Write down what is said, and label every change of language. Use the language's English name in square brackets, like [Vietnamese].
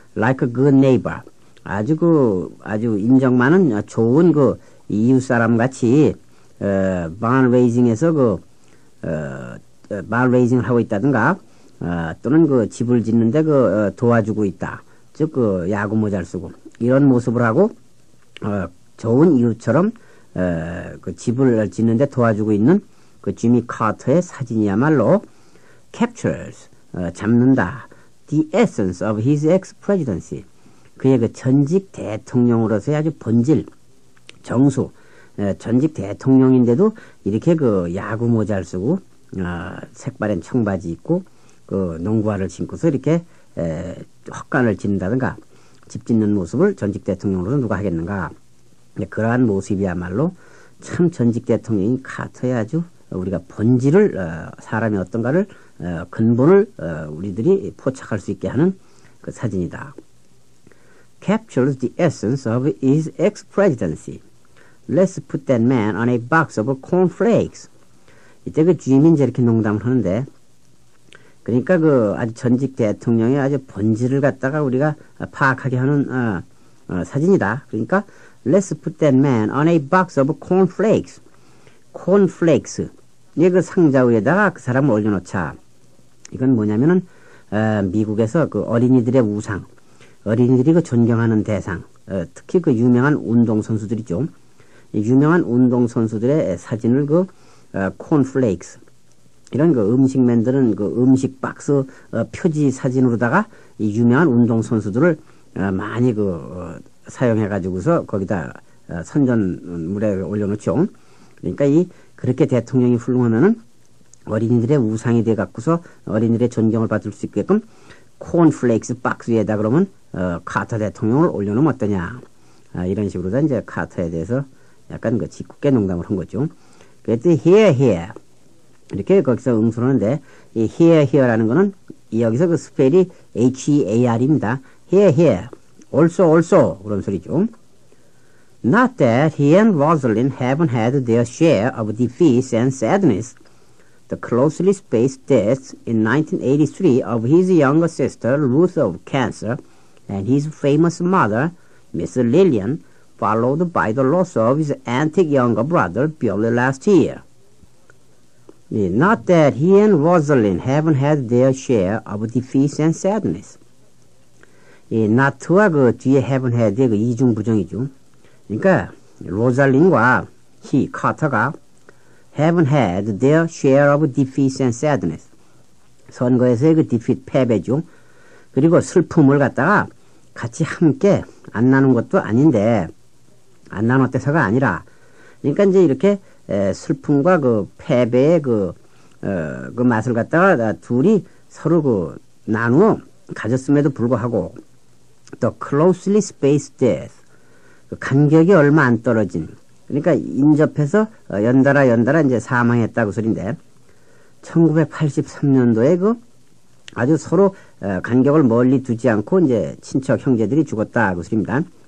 [English] like a good neighbor, [Korean] 아주 인정 많은 좋은 그 이웃 사람 같이 barn raising에서 barn raising을 하고 있다든가 또는 그 집을 짓는데 그 도와주고 있다. 즉 그 야구 모자를 쓰고 이런 모습을 하고 좋은 이웃처럼 그 집을 짓는데 도와주고 있는 그 지미 카터의 사진이야말로 captures, 잡는다. [English] The essence of his ex-presidency. [Korean] 그의 그 전직 대통령으로서의 아주 본질, 정수, 전직 대통령인데도 이렇게 그 야구 모자를 쓰고, 색바랜 청바지 입고, 그 농구화를 신고서 이렇게, 헛간을 짓는다든가, 집 짓는 모습을 전직 대통령으로서 누가 하겠는가. 그러한 모습이야말로 참 전직 대통령인 카터의 아주 우리가 본질을, 사람이 어떤가를, 근본을, 우리들이 포착할 수 있게 하는 그 사진이다. [English] Captures the essence of his ex-presidency. Let's put that man on a box of cornflakes. [Korean] 이때 그 주임이 이제 이렇게 농담을 하는데, 그러니까 그 아주 전직 대통령의 아주 본질을 갖다가 우리가 파악하게 하는, 사진이다. 그러니까, [English] Let's put that man on a box of cornflakes. cornflakes. [Korean] 이게 그 상자 위에다가 그 사람을 올려놓자. 이건 뭐냐면은, 미국에서 그 어린이들의 우상, 어린이들이 그 존경하는 대상, 특히 그 유명한 운동선수들이죠. 유명한 운동선수들의 사진을 그, 콘플레이크스. 이런 그 음식 만드는 그 음식 박스, 표지 사진으로다가 이 유명한 운동선수들을, 많이 그, 사용해가지고서 거기다, 선전물에 올려놓죠. 그러니까 그렇게 대통령이 훌륭하면은 어린이들의 우상이 돼갖고서 어린이들의 존경을 받을 수 있게끔 콘플레이크스 박스 위에다 그러면, 카터 대통령을 올려놓으면 어떠냐. 이런 식으로 이제 카터에 대해서 약간 그 짓궂게 농담을 한 거죠. 그랬더니 here 이렇게 거기서 응수하는데 이 here라는 거는 여기서 그 스펠이 HEAR입니다. [English] here also [Korean] 그런 소리죠. [English] Not that he and Rosalind haven't had their share of defeats and sadness. The closely spaced deaths in 1983 of his younger sister Ruth of cancer and his famous mother, Miss Lillian, followed by the loss of his antic younger brother, Billy, last year. Not that he and Rosalind haven't had their share of defeats and sadness. [Korean] not와 그 뒤에 haven't had의 그 이중 부정이죠. 그러니까 로잘린과 [English] he, [Korean] 카터가 [English] haven't had their share of defeats and sadness. [Korean] 선거에서의 그 defeat, 패배죠. 그리고 슬픔을 갖다가 같이 함께 안 나눈 것도 아닌데, 안 나눴대서가 아니라, 그러니까 이제 이렇게 슬픔과 그 패배의 그 맛을 갖다가 둘이 서로 그 나누어 가졌음에도 불구하고, 또 [English] closely spaced death, [Korean] 그 간격이 얼마 안 떨어진, 그러니까 인접해서 연달아 이제 사망했다고 소린데, 1983년도에 그 아주 서로 간격을 멀리 두지 않고 이제 친척 형제들이 죽었다 그 소리입니다.